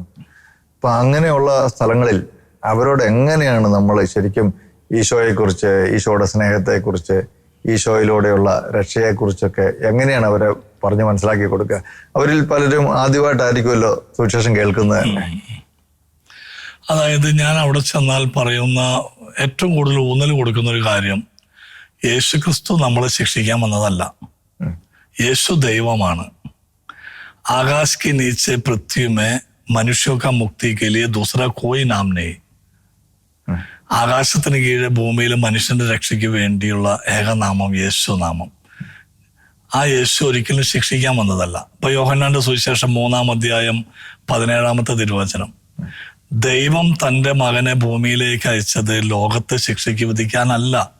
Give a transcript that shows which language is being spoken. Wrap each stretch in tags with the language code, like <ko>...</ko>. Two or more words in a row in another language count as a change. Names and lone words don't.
<ml>അപ്പൊ അങ്ങനെയുള്ള സ്ഥലങ്ങളിൽ അവരോട് എങ്ങനെയാണ് നമ്മൾ ശരിക്കും ഈശോയെക്കുറിച്ച്, ഈശോയുടെ സ്നേഹത്തെക്കുറിച്ച്, ഈശോയിലൂടെയുള്ള രക്ഷയെക്കുറിച്ചൊക്കെ എങ്ങനെയാണ് അവരെ പറഞ്ഞ് മനസ്സിലാക്കി കൊടുക്കുക? അവരിൽ പലരും ആദ്യമായിട്ടായിരിക്കുമല്ലോ സുവിശേഷം കേൾക്കുന്നത് തന്നെ. അതായത് ഞാൻ അവിടെ ചെന്നാൽ പറയുന്ന ഏറ്റവും കൂടുതൽ ഊന്നൽ കൊടുക്കുന്ന ഒരു കാര്യം, യേശുക്രിസ്തു നമ്മളെ ശിക്ഷിക്കാൻ വന്നതല്ല. യേശു ദൈവമാണ്.</ml> <hi>आकाश के नीचे पृथ्वी में मनुष्यों का मुक्ति के लिए दूसरा कोई नाम नहीं.</hi> <ml>ആകാശത്തിന് കീഴെ ഭൂമിയിലെ മനുഷ്യന്റെ രക്ഷയ്ക്ക് വേണ്ടിയുള്ള ഏകനാമം യേശു നാമം. ആ യേശു ഒരിക്കലും ശിക്ഷിക്കാൻ വന്നതല്ല. ഇപ്പൊ യോഹന്നാന്റെ സുവിശേഷം 3-ാം അധ്യായം 17-ാമത്തെ തിരുവചനം, ദൈവം തന്റെ മകനെ ഭൂമിയിലേക്ക് അയച്ചത് ലോകത്തെ ശിക്ഷയ്ക്ക് വിധിക്കാനല്ല,</ml>